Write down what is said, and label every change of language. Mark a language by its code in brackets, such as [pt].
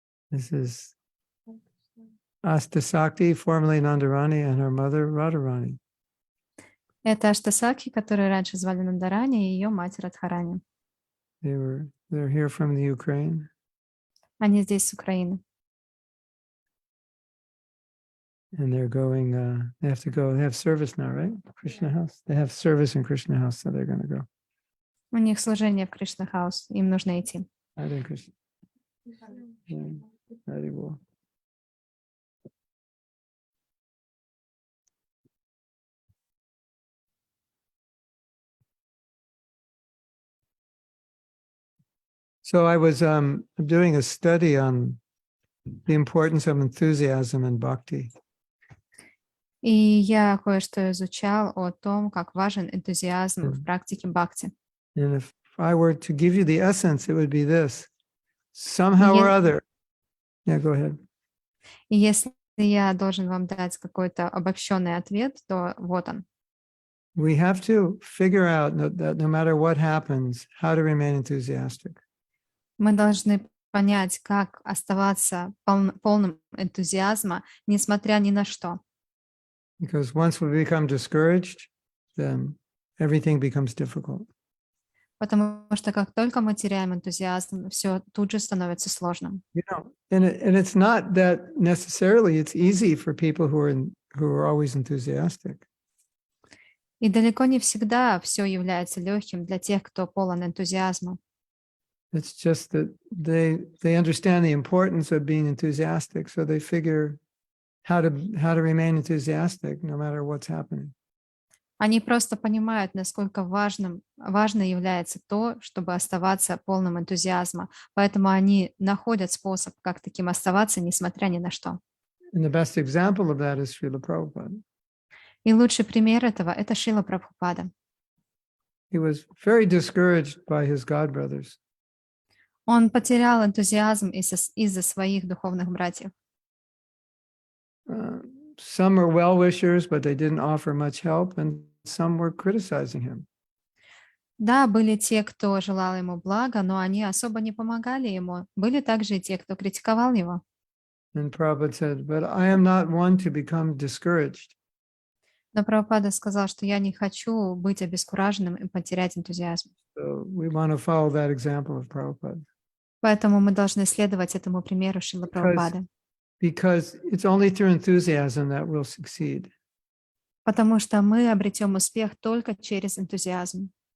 [en] This is Astasakti, formerly Nandarani, and her mother Radharani. [ru] Это Аштасаки, которую раньше звали Нандарани, и ее мать Радхарани. [en] They're here from the Ukraine. [ru] Они здесь с Украины. [en] And they're going, they have to go, they have service now, right? Krishna house. They have service in Krishna house, so they're going to go. [ru] У них служение в Кришна Хаус, им нужно идти. [en] Hare Krishna. Hare Bol. So I was doing a study on the importance of enthusiasm and bhakti. [ru] И я кое-что изучал о том, как важен энтузиазм в практике бхакти. [en] And if I were to give you the essence, it would be this. Somehow or other. Yeah, go ahead. [ru] И если я должен вам дать какой-то обобщенный ответ, то вот он. [en] We have to figure out that no matter what happens, how to remain enthusiastic. [ru] Мы должны понять, как оставаться полным энтузиазма, несмотря ни на что. [en] Because once we become discouraged, then everything becomes difficult. [ru] Потому что как только мы теряем энтузиазм, все тут же становится сложным. [en] You know, and it's not that necessarily it's easy for people who are always enthusiastic. [ru] И далеко не всегда все является легким для тех, кто полон энтузиазма. [en] It's just that they understand the importance of being enthusiastic, so they figure how to remain enthusiastic no matter what's happening. [ru] Они просто понимают, насколько важно является то, чтобы оставаться полным энтузиазма. Поэтому они находят способ, как таким оставаться, несмотря ни на что. [en] And the best example of that is Srila Prabhupada. [ru] И лучший пример этого — это Шрила Прабхупада. [en] He was very discouraged by his godbrothers. [ru] Он потерял энтузиазм из-за своих духовных братьев. [en] Some were well-wishers, but they didn't offer much help, and some were criticizing him. [ru] Да, были те, кто желал ему блага, но они особо не помогали ему. Были также и те, кто критиковал его. [en] And Prabhupada said, but I am not one to become discouraged. [ru] Но Прабхупада сказал, что я не хочу быть обескураженным и потерять энтузиазм. [en] So we want to follow that example of Prabhupada. [ru] Поэтому мы должны следовать этому примеру Шрилы Прабхупады. [en] Because it's only through enthusiasm that we'll succeed. [ru] Потому что мы обретем успех только через энтузиазм.